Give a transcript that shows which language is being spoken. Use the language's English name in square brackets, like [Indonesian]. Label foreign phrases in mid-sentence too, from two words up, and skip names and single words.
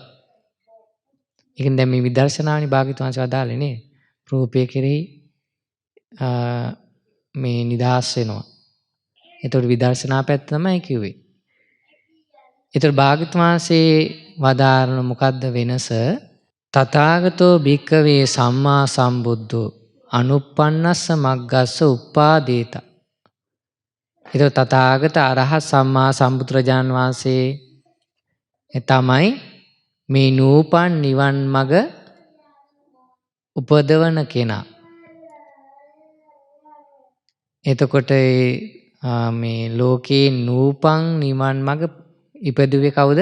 [Sinhala] ඒකෙන් දැන් මේ විදර්ශනාවනි භාග්‍යවතුන් වහන්සේ වදාළේ නේ. රූපය කෙරෙහි මේ නිදහස් වෙනවා. ඒතකොට විදර්ශනා පැත්ත තමයි කිව්වේ. ඒතර භාග්‍යවතුන් වහන්සේ වදාරන මොකද්ද වෙනස? [Pali] තථාගතෝ භික්ඛවේ සම්මා සම්බුද්ධෝ අනුප්පන්නස්ස මග්ගස්ස උප්පාදේත. [Sinhala] ඒතර තථාගත අරහත් සම්මා සම්බුදුරජාන් වහන්සේ තමයි මේ නූපන් නිවන් මඟ උපදවන කෙනා. එතකොට මේ ලෝකේ නූපන් නිවන් මඟ ඉපදුවේ කවුද?